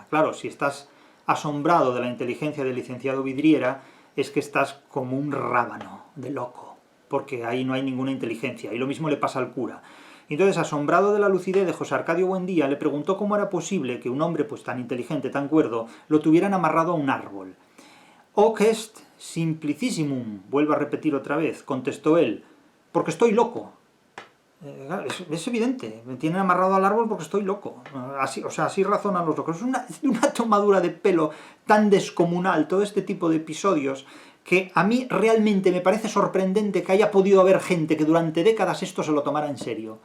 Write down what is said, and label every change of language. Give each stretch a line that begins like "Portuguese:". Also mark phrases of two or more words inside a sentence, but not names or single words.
Spanish: Claro, si estás asombrado de la inteligencia del licenciado Vidriera, es que estás como un rábano de loco, porque ahí no hay ninguna inteligencia, y lo mismo le pasa al cura. Entonces, asombrado de la lucidez de José Arcadio Buendía, le preguntó cómo era posible que un hombre pues tan inteligente, tan cuerdo, lo tuvieran amarrado a un árbol.
Latin: «Hoc est simplicissimum»,
Spanish: vuelvo a repetir otra vez, contestó él, «porque estoy loco». Es evidente, me tienen amarrado al árbol porque estoy loco. Así razonan los locos. Es una tomadura de pelo tan descomunal, todo este tipo de episodios, que a mí realmente me parece sorprendente que haya podido haber gente que durante décadas esto se lo tomara en serio.